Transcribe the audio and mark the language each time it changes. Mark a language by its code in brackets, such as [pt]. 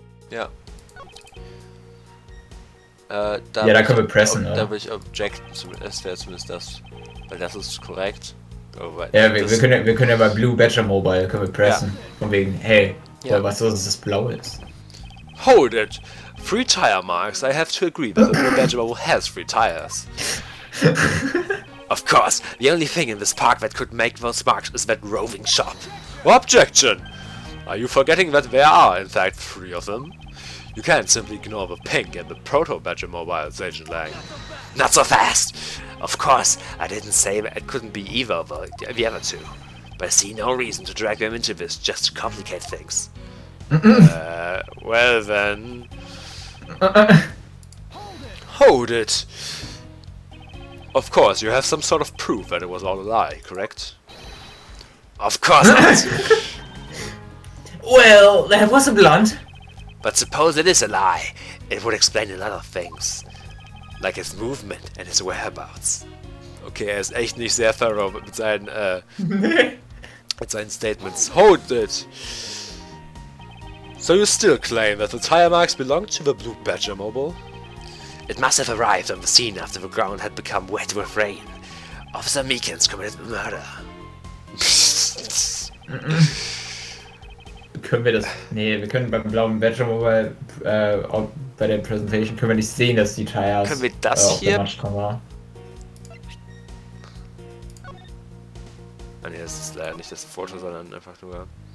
[de] Ja. Da können wir pressen, oder? Da will ich objecten, das wäre zumindest das. Weil das ist korrekt. Ja, wir können ja bei Blue Badger Mobile können wir pressen. Ja. Von wegen, hey, weißt du, dass das blau ist? [en] Hold it! 3 tire marks, I have to agree that the Blue Badger mobile has 3 tires. Of course, the only thing in this park that could make those marks is that roving shop. Objection! Are you forgetting that there are, in fact, 3 of them? You can't simply ignore the pink and the proto-Badger mobiles, Agent Lang. Not so fast! Of course, I didn't say that it couldn't be either of the other 2. But I see no reason to drag them into this just to complicate things. Well then... Hold it! Of course, you have some sort of proof that it was all a lie, correct? Of course not! Well, that was a blunt. But suppose it is a lie. It would explain a lot of things. Like his movement and his whereabouts. [de] Okay, er ist echt nicht sehr thorough mit seinen, mit seinen Statements. [en] Hold it! So you still claim that the tire marks belong to the blue Badger mobile? It must have arrived on the scene after the ground had become wet with rain. Officer Meekins committed the murder. [de] Können wir das... Nee, wir können beim blauen Badger Mobile, auch bei der Presentation, können wir nicht sehen, dass die Tires können wir das auf hier? der Matschkammer war. Ah ne, das ist leider nicht das Foto, sondern einfach nur...